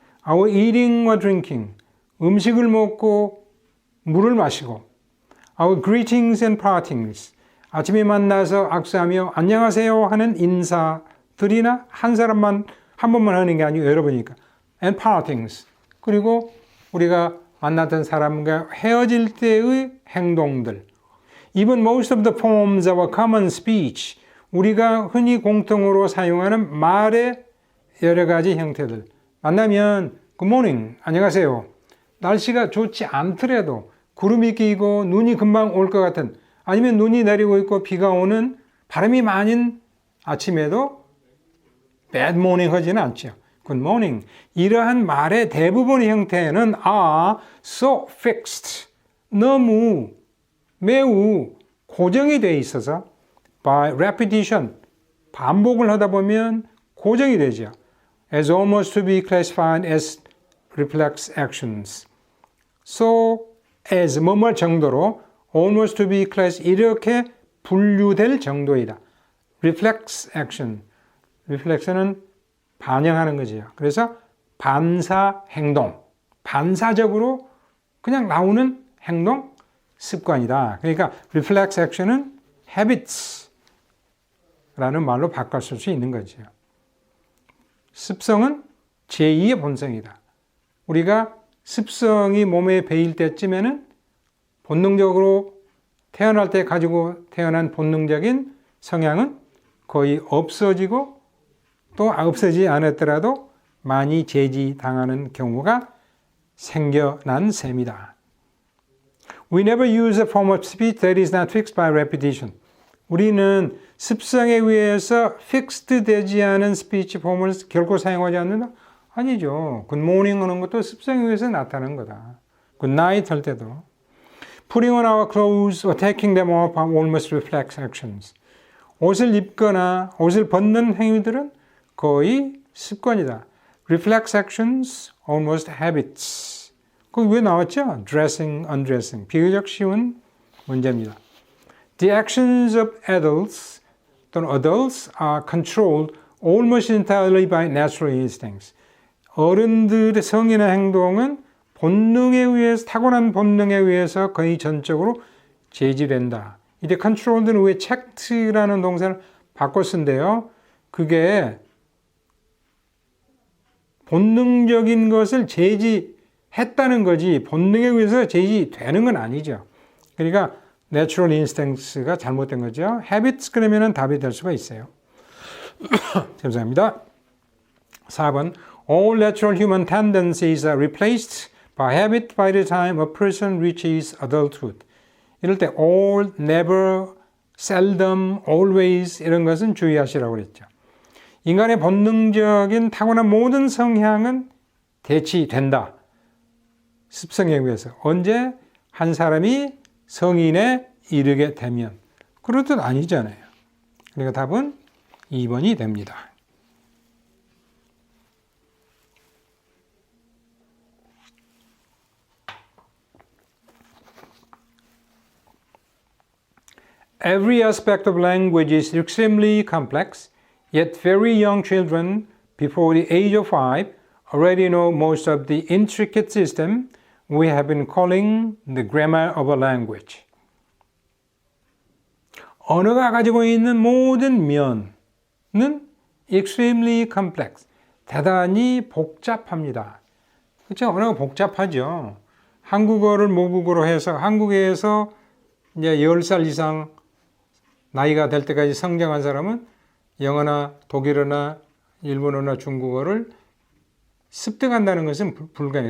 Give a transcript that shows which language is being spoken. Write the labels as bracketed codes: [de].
[en] our eating or drinking, [ko] 음식을 먹고 물을 마시고 [en] our greetings and partings, [ko] 아침에 만나서 악수하며 안녕하세요 하는 인사들이나 한 사람만 한 번만 하는 게 아니고 여러 번이니까 and partings, 그리고 우리가 만났던 사람과 헤어질 때의 행동들. [en] Even most of the forms of our common speech, [ko] 우리가 흔히 공통으로 사용하는 말의 여러 가지 형태들. 만나면 Good morning, 안녕하세요. 날씨가 좋지 않더라도 구름이 끼고 눈이 금방 올 것 같은, 아니면 눈이 내리고 있고 비가 오는 바람이 많은 아침에도 [en] bad morning [ko] 하지는 않죠. [en] Good morning. [ko] 이러한 말의 대부분의 형태는 [en] are so fixed, [ko] 너무 매우 고정이 되어 있어서 [en] by repetition, [ko] 반복을 하다 보면 고정이 되죠. [en] As almost to be classified as reflex actions. [ko] So as 뭐뭐 정도로 [en] almost to be class [ko] 이렇게 분류될 정도이다. [en] reflex action. [ko] reflex는 반영하는 거지요. 그래서 반사 행동, 반사적으로 그냥 나오는 행동, 습관이다. 그러니까 reflex action은 habits라는 말로 바꿨을 수 있는 거죠. 습성은 제2의 본성이다. 우리가 습성이 몸에 배일 때쯤에는 본능적으로 태어날 때 가지고 태어난 본능적인 성향은 거의 없어지고 또 없어지지 않았더라도 많이 제지당하는 경우가 생겨난 셈이다. [en] We never use a form of speech that is not fixed by repetition. [ko] 우리는 습성에 의해서 fixed 되지 않은 스피치 폼을 결코 사용하지 않는다? 아니죠. Good morning 하는 것도 습성에 의해서 나타나는 거다. Good night 할 때도. [en] Putting on our clothes or taking them off are almost reflex actions. [ko] 옷을 입거나 옷을 벗는 행위들은 거의 습관이다. [en] Reflex actions, almost habits. [ko] 거기 왜 나왔죠? [en] Dressing, undressing. [ko] 비교적 쉬운 문제입니다. [en] The actions of adults 또는 adults are controlled almost entirely by natural instincts. [ko] 어른들의 성인의 행동은 본능에 의해서, 타고난 본능에 의해서 거의 전적으로 제지된다. 이제 controlled는 왜 checked라는 동사를 바꿔 쓴대요. 그게 본능적인 것을 제지했다는 거지 본능에 의해서 제지되는 건 아니죠. 그러니까 natural instincts가 잘못된 거죠. habits 그러면 답이 될 수가 있어요. 죄송합니다. [en] 4번 All natural human tendencies are replaced by habit by the time a person reaches adulthood. [ko] 이럴 때 all, never, seldom, always 이런 것은 주의하시라고 그랬죠. 인간의 본능적인 타고난 모든 성향은 대치된다. 습성에 의해서. 언제? 한 사람이 성인에 이르게 되면. 그럴 뜻 아니잖아요. 그러니까 답은 2번이 됩니다. [en] Every aspect of language is extremely complex, yet very young children before the age of 5 already know most of the intricate system we have been calling the grammar of a language. [ko] 언어가 가지고 있는 모든 면은 [en] extremely complex, [ko] 대단히 복잡합니다. 그렇죠? 언어가 복잡하죠. 한국어를 모국어로 해서 한국에서 이제 10살 이상 나이가 될 때까지 성장한 사람은 영어나 독일어나 일본어나 중국어를 습득한다는 것은 불가능해요.